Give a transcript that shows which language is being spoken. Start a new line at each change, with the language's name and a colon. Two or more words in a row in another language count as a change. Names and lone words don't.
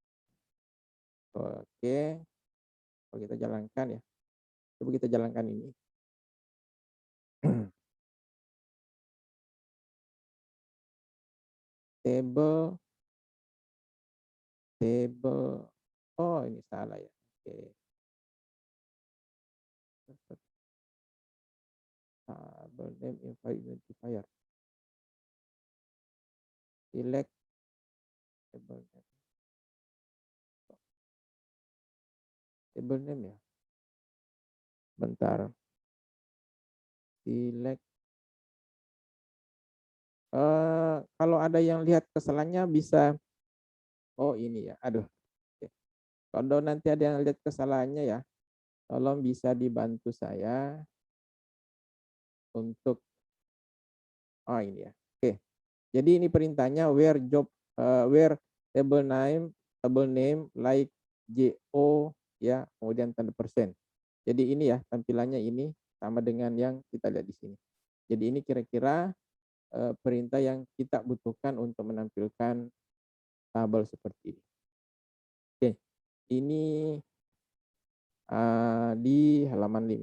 Indonesian: Oke, kalau kita jalankan ya, coba kita jalankan ini. table oh ini salah ya. Oke,
English: table name identifier, select table name ya, bentar, select.
Indonesian: Kalau ada yang lihat kesalahannya bisa, oh ini ya, aduh. Kalau nanti ada yang lihat kesalahannya ya, tolong bisa dibantu saya untuk, oh ini ya. Oke, jadi ini perintahnya
English: where table name like
Indonesian: JO ya, kemudian tanda persen. Jadi ini ya tampilannya ini sama dengan yang kita lihat di sini. Jadi ini kira-kira perintah yang kita butuhkan untuk menampilkan tabel seperti ini. Oke, ini di halaman 5.